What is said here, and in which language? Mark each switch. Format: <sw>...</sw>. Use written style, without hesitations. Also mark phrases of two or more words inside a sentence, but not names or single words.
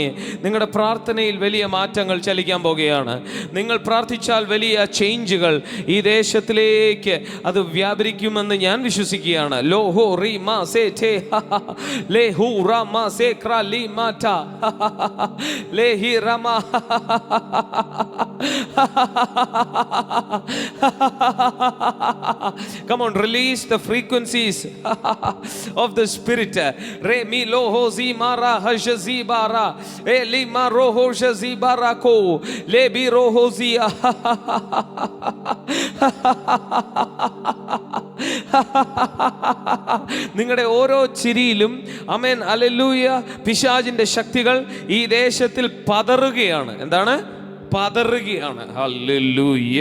<ml>നിങ്ങളുടെ പ്രാർത്ഥനയിൽ വലിയ മാറ്റങ്ങൾ ചലിക്കാൻ പോകുകയാണ്. നിങ്ങൾ പ്രാർത്ഥിച്ചാൽ വലിയ ചേഞ്ചുകൾ ഈ ദേശത്തിലേക്ക് അത് വ്യാപരിക്കുമെന്ന് ഞാൻ വിശ്വസിക്കുകയാണ്. ലോഹോ റീ മാ സേ ഠേ ലേഹു റാ മാ സേ ക്രാ ലീ മാ ഠ ലേഹി റമാ.</ml> <en>Come on, release the frequencies of the spirit. Re mi lo ho zi mara hajazi bara e li ma ro ho jazi barako le bi ro ho zi.</en> <ml>നിങ്ങളുടെ ഓരോ ചിരിയിലും ആമേൻ ഹല്ലേലൂയ പിശാചിന്റെ ശക്തികൾ ഈ ദേശത്തിൽ പതറുകയാണ്. എന്താണ്? പതറുകയാണ്. ഹല്ലേലൂയ.</ml>